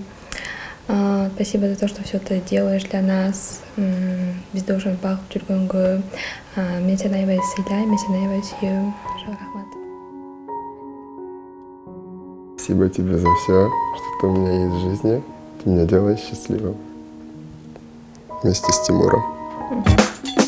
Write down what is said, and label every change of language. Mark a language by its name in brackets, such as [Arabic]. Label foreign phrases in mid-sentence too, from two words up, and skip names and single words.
[Russian] Спасибо за то, что все это делаешь для нас. [Kyrgyz] Бизди ошентип багып жүргөнгө. Мен сени аябай сыйлайм, мен сени аябай сүйөм. Рахмат. [Russian] Спасибо тебе за все, что ты у меня есть в жизни. Ты меня делаешь счастливым. Вместе с Тимуром.